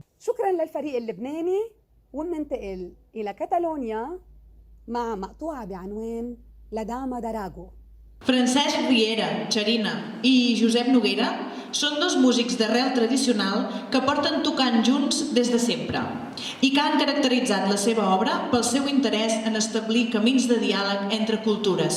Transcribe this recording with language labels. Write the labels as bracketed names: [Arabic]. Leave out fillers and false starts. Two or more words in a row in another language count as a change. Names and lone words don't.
[Arabic] شكرا للفريق اللبناني، ومننتقل إلى كتالونيا مع مقطوعة بعنوان La Dama d'Arago. [Catalan] Francesc Riera, Xerina i Josep Noguera són dos músics d'arrel tradicional que porten tocant junts des de sempre i que han caracteritzat la seva obra pel seu interès en establir camins de diàleg entre cultures.